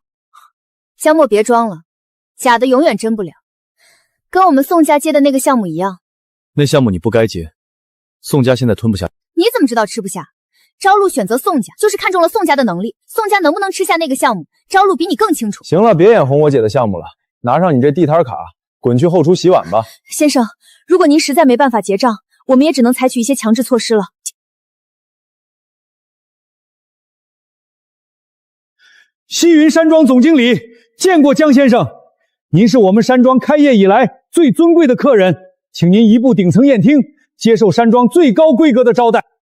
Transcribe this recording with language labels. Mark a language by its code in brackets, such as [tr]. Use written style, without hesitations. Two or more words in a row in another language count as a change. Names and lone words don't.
[zh] 江墨別裝了，假的永遠真不了，跟我們宋家接的那個項目一樣。那項目你不該接，宋家現在吞不下。你怎麼知道吃不下？朝露選擇宋家，就是看中了宋家的能力，宋家能不能吃下那個項目，朝露比你更清楚。行了，別眼紅我姐的項目了，拿上你這地攤卡，滾去後廚洗碗吧。先生，如果您實在沒辦法結賬，我們也只能採取一些強制措施了。西雲山莊總經理，見過江先生，您是我們山莊開業以來最尊貴的客人，請您移步頂層宴廳，接受山莊最高規格的招待。